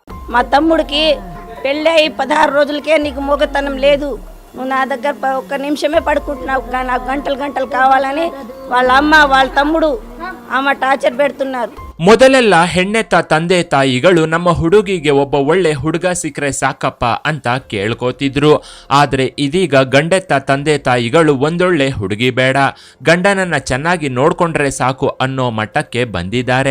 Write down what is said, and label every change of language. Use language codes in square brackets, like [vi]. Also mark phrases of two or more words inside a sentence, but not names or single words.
[te] మా తమ్ముడికి పెళ్ళి అయి 16 రోజులకే నీకు మొగతనం లేదు, నువ్వు నా దగ్గర ఒక్క నిమిషమే పడుకుంటున్నావు, నాకు గంటలు గంటలు కావాలని వాళ్ళ అమ్మ వాళ్ళ తమ్ముడు ఆమె టార్చర్ పెడుతున్నారు. [kn] ಮೊದಲೆಲ್ಲ ಹೆಣ್ಣೆತ್ತ ತಂದೆ ತಾಯಿಗಳು ನಮ್ಮ ಹುಡುಗಿಗೆ ಒಬ್ಬ ಒಳ್ಳೆ ಹುಡುಗ ಸಿಕ್ಕರೆ ಸಾಕಪ್ಪ ಅಂತ ಕೇಳ್ಕೋತಿದ್ರು. ಆದ್ರೆ ಇದೀಗ ಗಂಡೆತ್ತ ತಂದೆ ತಾಯಿಗಳು ಒಂದೊಳ್ಳೆ ಹುಡುಗಿ ಬೇಡ, ಗಂಡನನ್ನ ಚೆನ್ನಾಗಿ ನೋಡ್ಕೊಂಡ್ರೆ ಸಾಕು ಅನ್ನೋ ಮಟ್ಟಕ್ಕೆ ಬಂದಿದ್ದಾರೆ.